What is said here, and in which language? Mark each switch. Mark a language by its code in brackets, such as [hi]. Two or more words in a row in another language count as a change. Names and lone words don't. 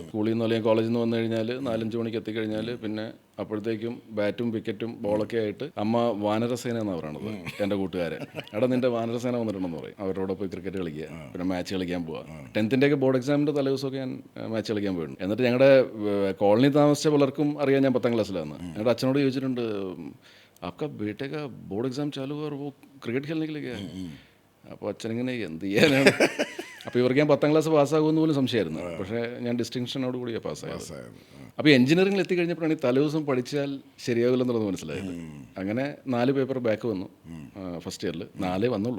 [ml] സ്കൂളിൽ നിന്ന് അല്ലെങ്കിൽ കോളേജിൽ നിന്ന് വന്നു കഴിഞ്ഞാൽ 4-5 മണിക്ക് എത്തിക്കഴിഞ്ഞാൽ പിന്നെ അപ്പോഴത്തേക്കും ബാറ്റും വിക്കറ്റും ബോളൊക്കെ ആയിട്ട് അമ്മ വാനരസേന എന്നാണ് പറയണത്. എൻ്റെ കൂട്ടുകാരൻ, നിൻ്റെ വാനരസേന വന്നിട്ടുണ്ടെന്ന് പറയും. അവരോട് പോയി ക്രിക്കറ്റ് കളിക്കുക, പിന്നെ മാച്ച് കളിക്കാൻ പോവുക. 10th [en] board exam [ml] തലേദിവസമൊക്കെ ഞാൻ മാച്ച് കളിക്കാൻ പോയിട്ടുണ്ട്. എന്നിട്ട് ഞങ്ങളുടെ കോളനി താമസിച്ച പലർക്കും അറിയാം ഞാൻ 10ാം ക്ലാസ്സിലാണ്. ഞങ്ങളുടെ അച്ഛനോട് ചോദിച്ചിട്ടുണ്ട്, [hi] आपका बेटे का [en] board exam [hi] चालू है और वो क्रिकेट खेलने के लिए गया. [ml] അപ്പോൾ അച്ഛനിങ്ങനെ എന്ത് ചെയ്യാനാണ്. അപ്പോൾ ഇവർക്ക് ഞാൻ 10ാം ക്ലാസ് പാസ്സാകുമെന്ന് പോലും സംശയമായിരുന്നു. പക്ഷേ ഞാൻ ഡിസ്റ്റിങ്ഷനോട് കൂടിയാണ് പാസ്സായത്. അപ്പോൾ എഞ്ചിനീയറിംഗിൽ എത്തിക്കഴിഞ്ഞപ്പോഴാണ് ഈ തലേദിവസം പഠിച്ചാൽ ശരിയാവില്ലെന്നുള്ളത് മനസ്സിലായത്. അങ്ങനെ 4 [en] paper back [ml] വന്നു [en] first year. [ml] 4 വന്നുള്ളൂ.